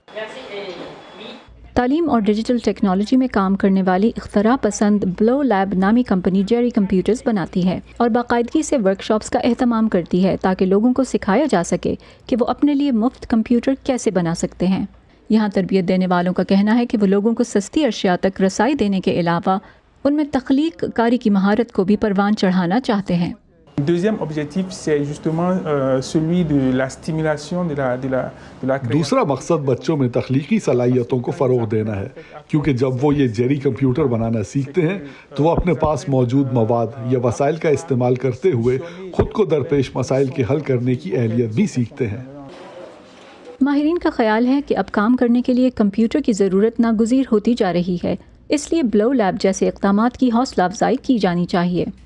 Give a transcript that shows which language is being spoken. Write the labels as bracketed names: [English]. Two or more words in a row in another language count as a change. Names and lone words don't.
[Urdu] تعلیم اور ڈیجیٹل ٹیکنالوجی میں کام کرنے والی اختراع پسند بلو لیب نامی کمپنی جیری کمپیوٹرز بناتی ہے اور باقاعدگی سے ورکشاپس کا اہتمام کرتی ہے تاکہ لوگوں کو سکھایا جا سکے کہ وہ اپنے لیے مفت کمپیوٹر کیسے بنا سکتے ہیں۔ یہاں تربیت دینے والوں کا کہنا ہے کہ وہ لوگوں کو سستی اشیاء تک رسائی دینے کے علاوہ ان میں تخلیق کاری کی مہارت کو بھی پروان چڑھانا چاہتے ہیں۔ [French] Deuxième objectif, c'est justement celui de la stimulation de la création. [Urdu] دوسرا مقصد بچوں میں تخلیقی صلاحیتوں کو فروغ دینا ہے، کیونکہ جب وہ یہ جیری کمپیوٹر بنانا سیکھتے ہیں تو وہ اپنے پاس موجود مواد یا وسائل کا استعمال کرتے ہوئے خود کو درپیش مسائل کے حل کرنے کی اہلیت بھی سیکھتے ہیں۔ ماہرین کا خیال ہے کہ اب کام کرنے کے لیے کمپیوٹر کی ضرورت ناگزیر ہوتی جا رہی ہے، اس لیے بلو لیب جیسے اقدامات کی حوصلہ افزائی کی جانی چاہیے۔